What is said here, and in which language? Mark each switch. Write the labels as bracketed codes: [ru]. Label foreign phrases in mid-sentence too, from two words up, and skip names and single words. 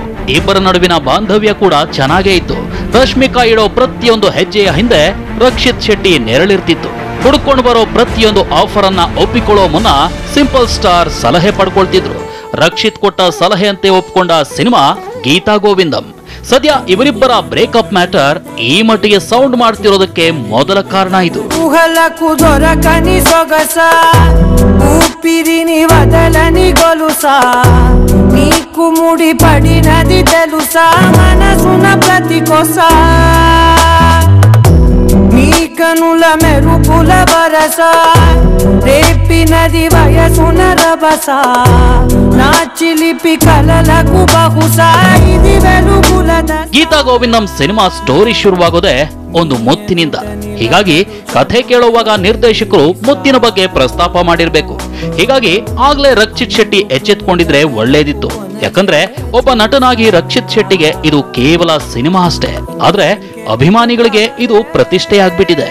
[kn] ಇಬ್ಬರ ನಡುವಿನ ಬಾಂಧವ್ಯ ಕೂಡ ಚೆನ್ನಾಗೇ ಇತ್ತು. ರಶ್ಮಿಕಾ ಇಡೋ ಪ್ರತಿಯೊಂದು ಹೆಜ್ಜೆಯ ಹಿಂದೆ ರಕ್ಷಿತ್ ಶೆಟ್ಟಿ ನೆರಳಿರ್ತಿತ್ತು. ಹುಡುಕೊಂಡು ಬರೋ ಪ್ರತಿಯೊಂದು ಆಫರ್ ಅನ್ನ ಒಪ್ಪಿಕೊಳ್ಳೋ ಮುನ್ನ ಸಿಂಪಲ್ ಸ್ಟಾರ್ ಸಲಹೆ ಪಡ್ಕೊಳ್ತಿದ್ರು. ರಕ್ಷಿತ್ ಕೊಟ್ಟ ಸಲಹೆಯಂತೆ ಒಪ್ಪಿಕೊಂಡ ಸಿನಿಮಾ ಗೀತಾ ಗೋವಿಂದಂ. ಸದ್ಯ ಇವರಿಬ್ಬರ [en] breakup matter [kn] ಈ ಮಟ್ಟಿಗೆ ಸೌಂಡ್ ಮಾಡ್ತಿರೋದಕ್ಕೆ ಮೊದಲ ಕಾರಣ ಇದು. [te] ముడి పడినది తెలుసా మనసున ప్రతి కొస నీ కనుల మెరుపుల వరస రేపినది వయసున రభస నా చిలిపి కలలకు బహుశా ఇది వెలుగులద. [kn] ಗೀತಾ ಗೋವಿಂದಂ [en] cinema story [kn] ಶುರುವಾಗೋದೆ ಒಂದು ಮುತ್ತಿನಿಂದ. ಹೀಗಾಗಿ ಕಥೆ ಕೇಳುವಾಗ ನಿರ್ದೇಶಕರು ಮುತ್ತಿನ ಬಗ್ಗೆ ಪ್ರಸ್ತಾಪ ಮಾಡಿರ್ಬೇಕು. ಹೀಗಾಗಿ ಆಗ್ಲೇ ರಕ್ಷಿತ್ ಶೆಟ್ಟಿ ಎಚ್ಚೆತ್ಕೊಂಡಿದ್ರೆ ಒಳ್ಳೇದಿತ್ತು. ಯಾಕಂದ್ರೆ ಒಬ್ಬ ನಟನಾಗಿ ರಕ್ಷಿತ್ ಶೆಟ್ಟಿಗೆ ಇದು ಕೇವಲ ಸಿನಿಮಾ ಅಷ್ಟೇ, ಆದ್ರೆ ಅಭಿಮಾನಿಗಳಿಗೆ ಇದು ಪ್ರತಿಷ್ಠೆ ಆಗ್ಬಿಟ್ಟಿದೆ.